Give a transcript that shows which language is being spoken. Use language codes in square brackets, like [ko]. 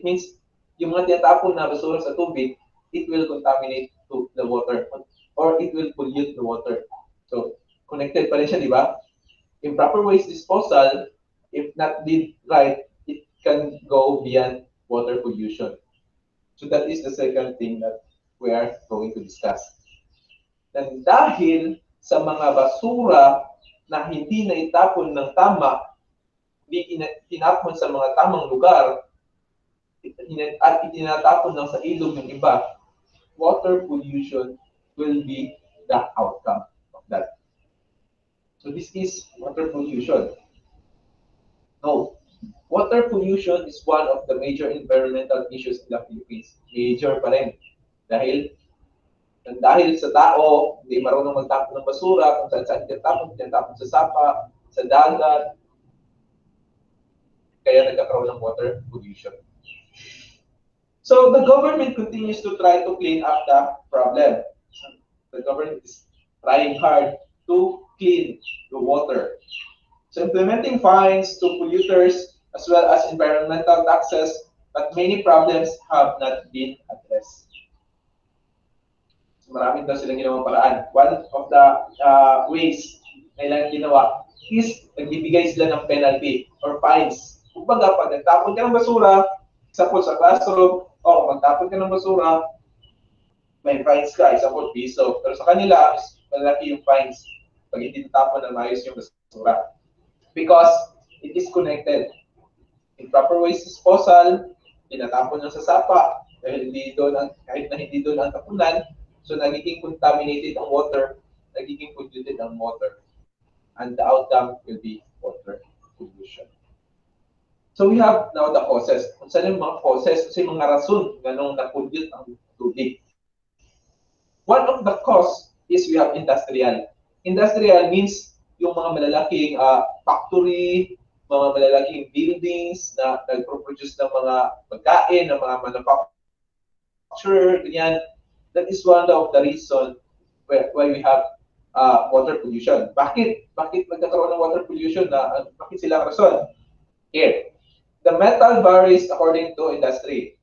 [en] It means [tl] yung mga tinatapon na basura sa tubig, [en] it will contaminate to the water or it will pollute the water. [tl] So, connected pa rin siya, di ba? [en] Improper waste disposal, if not did right, it can go beyond water pollution. So that is the second thing that we are going to discuss. [tl] And dahil sa mga basura na hindi na itapon ng tama, hindi tinapon sa mga tamang lugar, at itinatapon lang sa ilog ng iba, [en] water pollution will be the outcome of that. So this is water pollution. No, water pollution is one of the major environmental issues in the Philippines. [tl] Major pa rin. Dahil sa tao, hindi marunong magtapon ng basura, kung saan tinatapon sa sapa, sa dagat, kaya nagkakaroon ng water pollution. [en] So the government continues to try to clean up the problem. The government is trying hard to clean the water. So implementing fines to polluters as well as environmental taxes, but many problems have not been addressed. [tl] So maraming daw silang ginawang paraan. [en] One of the ways [tl] na ilang ginawa is nagbibigay sila ng penalty or fines. Kumbaga, pag nagtapon ka ng basura, example sa classroom, o magtapon ka ng basura, may fines ka, example, piso. Pero sa kanila, malaki yung fines pag hindi natapon ng maayos yung basura. [en] Because it is connected. [tl] Improper waste disposal, tinatapon lang sa sapa, dahil hindi doon ang, kahit na hindi doon ang tapunan, so nagiging contaminated ang water, nagiging polluted ang water. [en] And the outcome will be water pollution. So we have now the causes. [tl] Kung saan yung mga causes, kasi mga rason ganong na-pollute ang tubig. [en] One of the cause is we have industrial. [tl] Industrial means yung mga malalaking factory, mga malalaking buildings na nagpo-produce ng mga pagkain, ng mga manufacturer, ganyan. [en] That is one of the reason why we have water pollution. Bakit? [tl] Bakit nagkakaroon ng water pollution? Bakit sila rason? [en] Here, the metal varies according to industry.